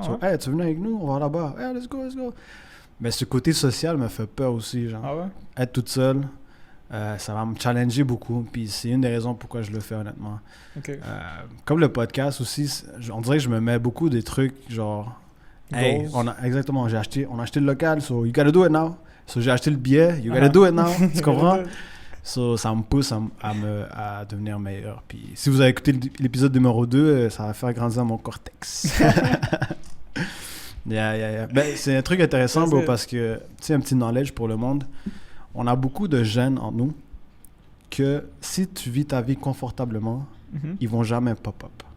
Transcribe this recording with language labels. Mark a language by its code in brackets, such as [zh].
[fr] Hey, tu veux venir avec nous? On va là-bas. [en] Hey, let's go. [fr] Mais ce côté social me fait peur aussi. Genre. Ah ouais? Être toute seule, ça va me challenger beaucoup. Puis c'est une des raisons pourquoi je le fais, honnêtement. Okay. Comme le podcast aussi, on dirait que je me mets beaucoup des trucs genre... Hey, exactement, on a acheté le local, [en] so you gotta do it now. [fr] So j'ai acheté le billet, [en] you gotta do it now. [fr] Tu comprends? So, ça me pousse à devenir meilleur. Puis, si vous avez écouté l'épisode numéro 2, ça va faire grandir mon cortex. Yeah. Ben, c'est un truc intéressant, bro, parce que, tu sais, un petit knowledge pour le monde. On a beaucoup de jeunes en nous que si tu vis ta vie confortablement, ils vont jamais pop-up.